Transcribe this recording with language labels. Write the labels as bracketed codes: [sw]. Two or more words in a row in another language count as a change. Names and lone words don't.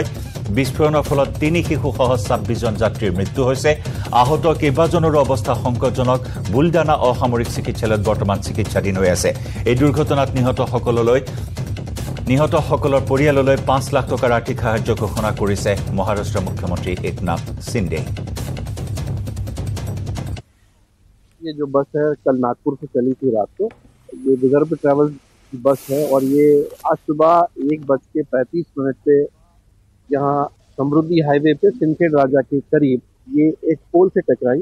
[as] বিস্ফোৰণৰ ফলত ৩ শিশুসহ ২৬ জন যাত্ৰীৰ মৃত্যু হৈছে। আহত কেইবাজনৰো অৱস্থা সংকটজনক। বুলদানা অসামৰিক চিকিৎসালয়ত বৰ্তমান চিকিৎসাধীন হৈ আছে। এই দুৰ্ঘটনাত নিহতসকলৰ পৰিয়াললৈ ৫ লাখ টকাৰ আৰ্থিক সাহায্য ঘোষণা কৰিছে মহাৰাষ্ট্ৰৰ মুখ্যমন্ত্ৰী একনাথ সিন্দে। [hi] ये जो बस है कल नागपुर से चली थी रात को, ये विदर्भ ट्रैवल की बस है और ये आज सुबह 1:35 पे यहाँ समृद्धि हाईवे पे सिंदखेड़ राजा के करीब ये एक पोल से टकराई।